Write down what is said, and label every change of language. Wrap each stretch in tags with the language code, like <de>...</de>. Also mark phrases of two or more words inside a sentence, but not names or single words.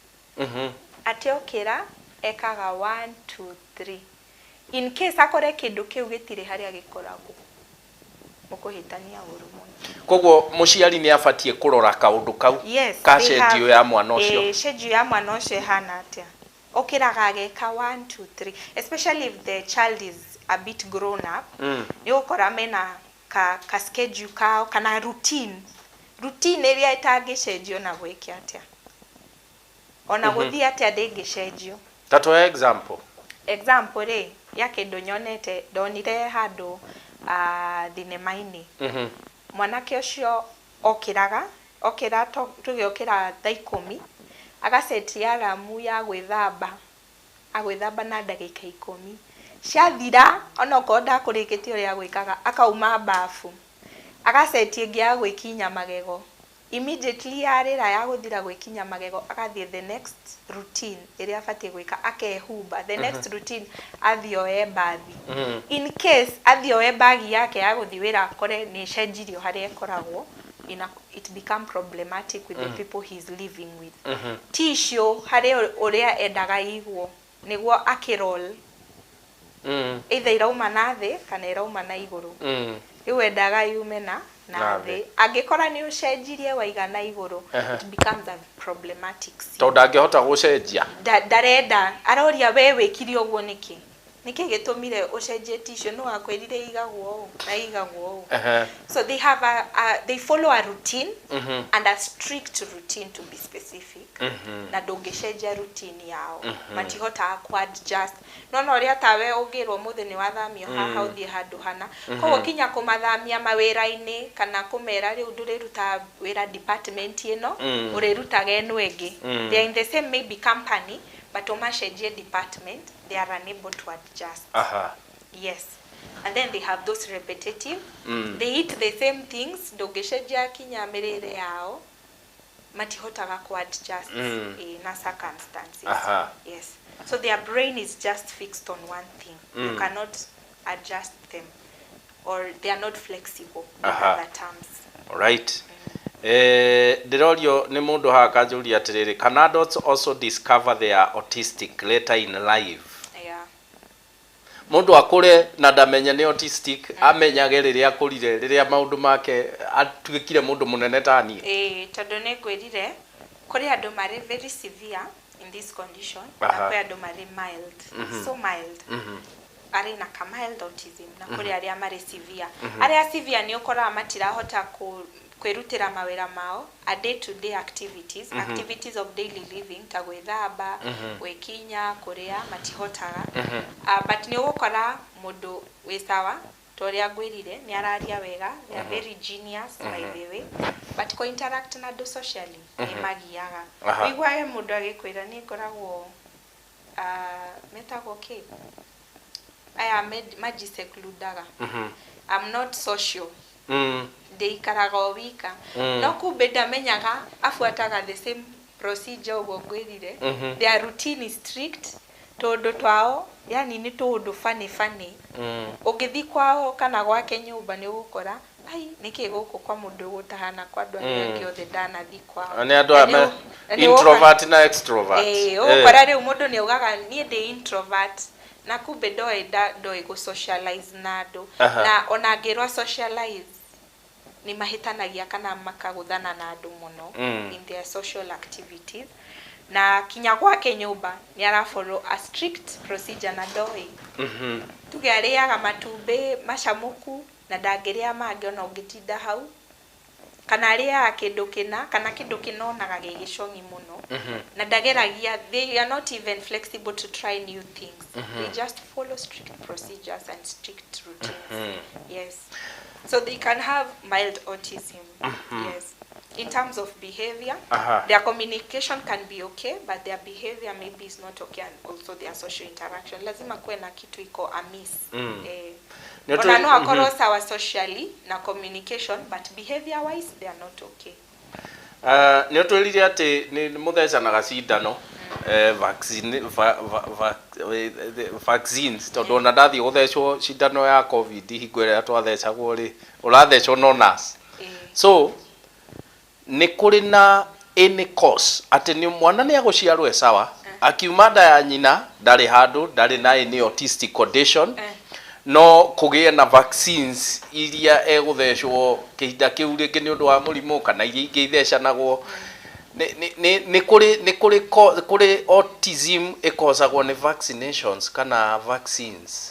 <ki>Atĩ okĩra ekaga 1 2 3. In case akore kĩndũ kĩu gĩtirĩ harĩa gĩkoragwo mũkũhĩtania ũru mũno. Koguo mũciari nĩ abatie kũrora kaũndũ kau ka schedule ya mwana ũcio. Schedule ya mwana ũcio hana atĩa. Okĩraga ageka</ki> <en>1 2 3 especially if the child is a bit grown up.</en> <ki>Nĩ gũkora mena ka schedule kao kana routine ĩrĩa ĩtangĩcenjio na gwĩka atĩa. Ona gũthiĩ atĩa ndĩngĩcenjio. Tato example rĩ ya kĩndũ nyonete ndonire handũ thinema-inĩ. Mwanake ũcio okĩra tũgĩokĩra thaa 10 agaceti alamu ya gwĩthamba na ndagĩka 10 ciathira ona okorwo ndakũrĩkĩtie ũrĩa gwĩkaga akauma bafu agaceti ĩngĩ ya gwĩkinya magego immediately yarĩra ya gũthira gwĩkinya magego agathiĩ</ki> <en>the next routine</en> <ki>ĩrĩa abatie gwĩka akehumba</ki> <en>the next routine</en> <ki>athioe bathi in case athioe bagi yake ya gũthiĩ wĩra akore nĩ cenjirio harĩa ĩkoragwo</ki> <en>it become problematic with the people he's living with.</en> <ki>Tissue harĩa ũrĩa endaga igwo nĩguo akirol either irauma na thĩ kana irauma na igũrũ rĩu endaga yume na thĩ angĩkora nĩ ũcenjirie waigana igũrũ</ki> <en>it becomes a problematic scene.</en> <ki>Tondũ angĩhota gũcenjia ndarenda aroria we wĩkire ũguo nĩkĩ gĩtũmire ũcenjie tissue no akwĩrire igagwo na igagwo.</ki> <en>So they have they follow a routine and a strict routine to be specific.</en> <ki>Na ndũngĩcenjia routine yao matihota adjust no ũrĩa tawe ũngĩrwo mũthĩ nĩ wathamio haha ũthiĩ handũ hana koguo kinya kũmathamia mawĩra-inĩ kana kũmera rĩu ndũrĩruta wĩra department ĩno ũrĩrutaga ĩno ĩngĩ.</ki> <en>They are in the same maybe company but omashenjie department they are unable to adjust. Yes. And then they have those repetitive they eat the same things</en> <ki>ndũngĩcenjia kinya mĩrĩre yao matihotaga</ki> <en>adjust na circumstances. Yes. So their brain is just fixed on one thing. You cannot adjust them or they are not flexible in other terms. All right.</en> <ki>Ndirorio nĩ mũndũ haha kanjũria atĩrĩrĩ,</ki> <en>can adults also discover they are autistic later in life?</en> <ki>Mũndũ akũre na ndamenye nĩ autistic amenyage rĩrĩa akũrire rĩrĩa maũndũ make atuĩkire mũndũ mũnene ta niĩ. Tondũ nĩ ngwĩrire kũrĩ andũ marĩ</ki> <en>very severe in this condition</en> <ki>na kũrĩ andũ marĩ mild. So mild arĩ na ka</ki> <en>mild autism</en> <ki>na kũrĩ arĩa marĩ severe. Arĩa severe nĩ ũkoraga matirahota kwirutira mawira mao</ki> <en>a day to day activities activities of daily living</en> <ki>ta gwithamba gwikinya kuria matihotaga but ni ugukora mundu wisawa toria gwirire ni araria wega</ki> <en>they are very genius by the way but</en> <ki>ko interact na do socially ni magiaga wigwaye mundu agikwira ni ngoragwo metago</ki> <en>okay I am</en> <ki>majisecludaga</ki> <en>I'm not social</en> <ki>ndeikaraga wika no kumbe ndamenyaga afuataga</ki> <en>the same procedure</en> <ki>ugo gwirire</ki> <en>their routine is strict</en> <ki>tondu twao yani ni tundu funny ugithi kwao kana gwake nyumba ni ugukora ai niki guku kwa mundu gutahana kwa andu angi othe ndanathi kwao ni andu introvert na extrovert ugukora riu mundu ni ugaga ni ndi introvert na kumbe ndoi</ki> <en>go socialize</en> <ki>na andu na ona ngirwa socialize ni mahitanagia kana makaguthana na andu muno</ki> <en>in their social activities</en> <ki>na kinya gwake nyumba ni ara</ki> <en>follow a strict procedure</en> <ki>na ndoi tugiariaga matumbe macamuku na ndangiria mangi ona ungitinda hau kana aria kindu kina kana kindu kinonaga gigicongi muno na ndageragia</ki> <en>they are not even flexible to try new things they just follow strict procedures and strict routines yes so they can have mild autism yes in terms of behavior their communication can be okay but their behavior maybe is not okay and also their social interaction</en> <sw>lazima kuwe na kitu iko</sw> <en>amiss</en> <ki>ona no akoro sawa</ki> <en>socially na communication but behavior wise they are not okay</en> <ki>ni utwirire ati ni muthecanaga cindano vaccines tondu ona ndathi guthecwo cindano ya covid hingo ria twathecagwo ri urathecwo no nurse so ni kuri na</ki> <en>any cause</en> <ki>ati ni mwana ni aguciarwo sawa akiuma nda ya nyina ndari handu ndari na</ki> <en>any autistic condition</en> <ki>no kugie na vaccines iria eguthecwo kihinda kiu ringi ni undu wa murimu kana iria ingi ithecanagwo ni kuri autism ikozagwo ni vaccinations kana vaccines</ki>